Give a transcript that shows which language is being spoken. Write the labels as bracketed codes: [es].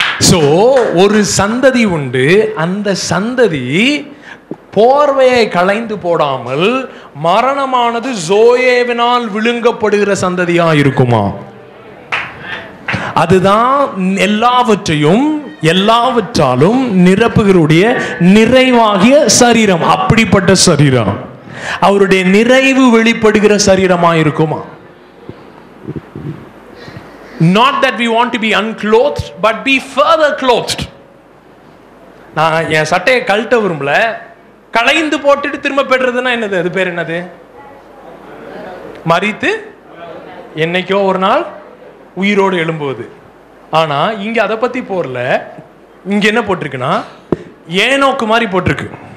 [ta] So ஒரு சந்ததி உண்டு, அந்த சந்ததி போர்வையை களைந்து போடாமல் மரணமானது ஜோயேவினால் விழுங்கப்படுகிற சந்ததியா இருக்குமா? அதுதான் எல்லாவற்றையும் எல்லாவற்றாலும் நிரப்புகிறவுடைய நிறைவாகிய சரீரம். அப்படிப்பட்ட சரீரம் அவருடைய நிறைவு வெளிப்படுகிற சரீரமா இருக்குமா? [en] Not that we want to be unclothed, but be further clothed. [ta] நான் என் சட்டையை கழட்ட விரும்பல, களைந்து போட்டுட்டு திரும்ப பெறுறதுன்னா என்னது? அது பேர் என்னது? மரித்து என்னைக்கோ ஒரு நாள் உயிரோடு எழும்புவது. ஆனா இங்க அதை பத்தி போறல. இங்க என்ன போட்டிருக்குன்னா, ஏனோக்கு மாதிரி போட்டிருக்கு.